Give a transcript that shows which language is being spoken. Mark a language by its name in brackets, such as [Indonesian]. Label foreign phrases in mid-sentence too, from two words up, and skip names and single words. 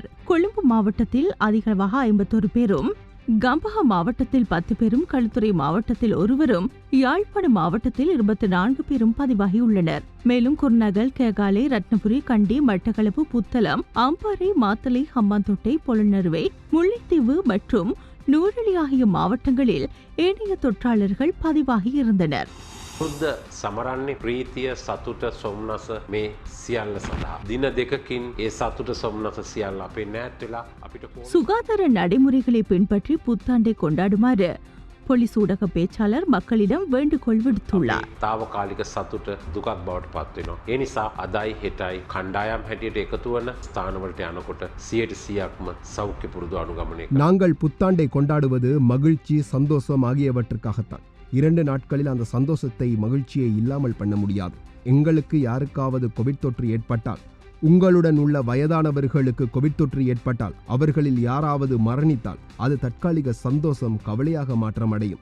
[Tamil] கொழும்பு மாவட்டத்தில் அதிகளவாக 51 பேரும், கம்பஹா மாவட்டத்தில் 10 பேரும், களுத்துறை மாவட்டத்தில் 1வரும், யாழ்ப்பாணம் மாவட்டத்தில் 24 பேரும் பதிவாகியுள்ளனர். மேலும் குர்நகல், கேகாலை, ரத்னபுரி, கண்டி, மட்டக்களப்பு, புத்தளம், அம்பாறை, மாத்தளை, ஹம்பாந்தோட்டை, பொலன்னறுவை, முல்லைத்தீவு மற்றும் நூறலி ஆகிய மாவட்டங்களில் ஏனைய தொற்றாளர்கள் பதிவாகியிருந்தனர். [Sinhala] බුද්ධ සමරන්නේ ප්‍රීතිය සතුට සොම්නස මේ සියල්ල සඳහා. දින දෙකකින් ඒ සතුට සොම්නස සියල්ල අපේ නැත් වෙලා අපිට [Tamil] சுகாதார நடைமுறைகளை பின்பற்றி புத்தாண்டை கொண்டாடுமாறு போலீஸ் ஊடக பேச்சாளர் மக்களிடம் வேண்டுகோள் விடுத்துள்ளார். [Sinhala] తాවකාලික සතුට දුකක් බවට පත් වෙනවා. ඒ නිසා අදයි හෙටයි කණ්ඩායම් හැටියට එකතු වන ස්ථානවලට යනකොට 100%ක්ම සෞඛ්‍ය පුරුදු අනුගමනය කරනවා. [Tamil] நாங்கள் புத்தாண்டை கொண்டாடுவது மகிழ்ச்சி, சந்தோஷம் ஆகியவற்றுக்காகத்தான். 2 நாட்களில் அந்த சந்தோஷத்தை, மகிழ்ச்சியை இல்லாமல் பண்ண முடியாது. எங்களுக்கு யாருக்காவது கோவிட் தொற்று ஏற்பட்டால் உங்களுடன் உள்ள வயதானவர்களுக்கு கோவிட் தொற்று ஏற்பட்டால், அவர்களில் யாராவது மரணித்தால் அது தற்காலிக சந்தோஷம் கவலையாக மாற்றமடையும்.